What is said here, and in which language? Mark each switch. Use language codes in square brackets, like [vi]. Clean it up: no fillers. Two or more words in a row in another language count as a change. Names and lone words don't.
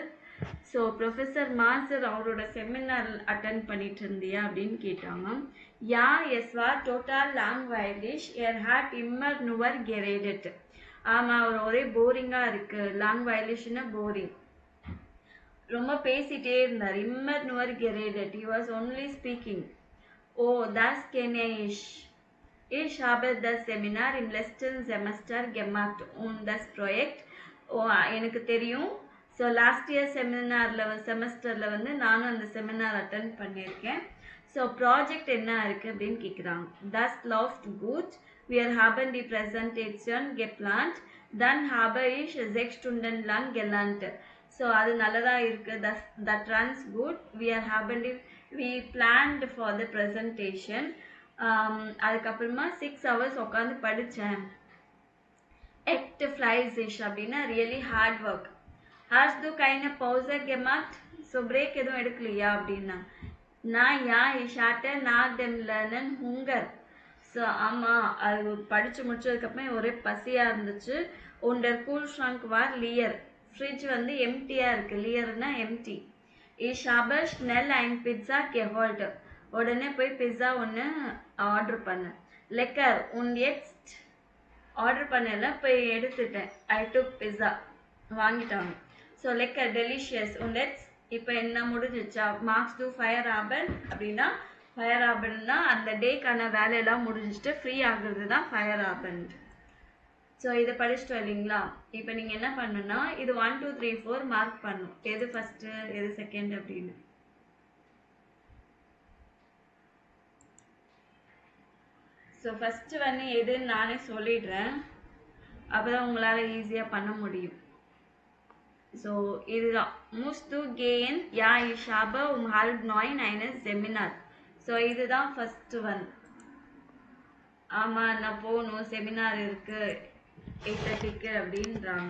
[ta] ஸோ ப்ரொஃபஸர் மாசர் அவரோட [en] seminar attend [ta] பண்ணிட்டு இருந்தியா அப்படின்னு கேட்டாங்க. [de] Ja es war total langweilig er hat immer nur geredet. [ta] ஆமாம் அவர் ஒரே போரிங்காக இருக்குது. லாங்வைலிஷ்னா போரிங், ரொம்ப பேசிகிட்டே இருந்தார். [de] immer nur geredet, [en] he was only speaking. ஓ [de] das kenne ich. Ich habe das Seminar im letzten Semester gemacht und das Projekt. [ta] ஓ எனக்கு தெரியும். ஸோ [en] last year [ta] செமஸ்டரில் வந்து நானும் அந்த [en] seminar attend [ta] பண்ணியிருக்கேன். ஸோ ப்ராஜெக்ட் என்ன இருக்குது அப்படின்னு கேட்குறாங்க. [de] das läuft gut. Wir haben die Präsentation geplant. Dann habe ich 6 Stunden lang gelernt. [ta] ஸோ அது நல்லதாக இருக்குது. [en] that runs good. We planned for the presentation. [ta] அதுக்கப்புறமா 6 hours உட்காந்து படித்தேன். [de] echt fleißig [en] அப்படின்னா really hard work. [de] hast du keine Pause gemacht? [ta] ஸோ பிரேக் எதுவும் எடுக்கலையா அப்படின்னா. [de] நான் யா ich hatte nach dem Lernen Hunger. [ta] ஸோ ஆமாம் அது படித்து முடிச்சதுக்கப்புறம் ஒரே பசியாக இருந்துச்சு. [de] und der Kühlschrank war leer. [ta] ஃப்ரிட்ஜ் வந்து எம்டியாக இருக்குது. லியர்னா எம்டி. [de] ich habe schnell ein Pizza geholt. [ta] உடனே போய் பிஸ்ஸா ஒன்று ஆர்டர் பண்ணேன். [de] lecker und jetzt [ta] ஆர்டர் பண்ணல போய் எடுத்துட்டேன். [en] I took pizza [ta] வாங்கிட்டாங்க. ஸோ lecker delicious [de] und jetzt [ta] இப்போ என்ன முடிஞ்சிச்சா. [de] marks du Feierabend [ta] அப்படின்னா Feierabendனா அந்த டேக்கான வேலையெல்லாம் முடிஞ்சிட்டு ஃப்ரீ ஆகுறது தான் Feierabend. ஸோ இதை படிச்சுட்டு வரீங்களா. இப்போ நீங்கள் என்ன பண்ணணும்னா இது 1 2 3 4 மார்க் பண்ணணும். எது ஃபஸ்ட்டு எது செகண்ட் அப்படின்னு. ஸோ ஃபஸ்ட்டு வந்து எதுன்னு நானே சொல்லிடுறேன். அப்போ தான் உங்களால் ஈஸியாக பண்ண முடியும். [de] ஸோ இதுதான் musst du gehen. Ja ich habe 8:30 eine Seminar. [ta] ஸோ இதுதான் [en] first one. [ta] ஆமாம் நான் போகணும், செமினார் இருக்குது 8:30க்கு அப்படின்றாங்க.